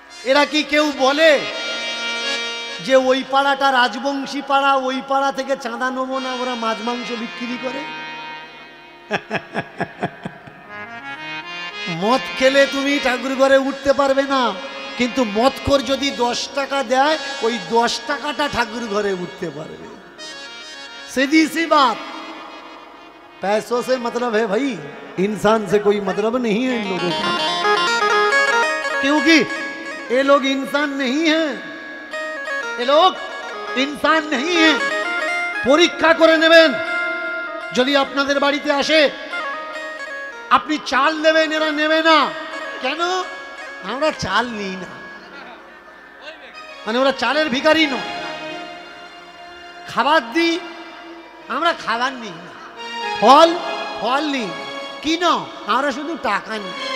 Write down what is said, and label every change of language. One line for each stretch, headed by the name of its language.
Bangla: এরা কি কেউ বলে যে ওই পাড়াটা রাজবংশী পাড়া, ওই পাড়া থেকে চাঁদা নেবো না, ওরা মাছ মাংস বিক্রি করে? মদ খেলে তুমি ঠাকুর ঘরে উঠতে পারবে না, কিন্তু মদখোর যদি 10 টাকা দেয়, ওই 10 টাকাটা ঠাকুর ঘরে উঠতে পারবে।
Hindi: सीधी सी बात। पैसों से मतलब है भाई, इंसान से कोई मतलब नहीं है इन लोगों का, क्योंकि ये लोग इंसान नहीं हैं, ये लोग इंसान नहीं हैं।
Bangla: পরীক্ষা করে নেবেন, যদি আপনাদের বাড়িতে আসে, আপনি চাল নেবেন, এরা নেবে না কেন? আমরা চাল নিই না, মানে ওরা চালের ভিখারি নয়। খাবার দিই, আমরা খাবার নিই না। ফল নিই, কি না, আমরা শুধু টাকা নিই।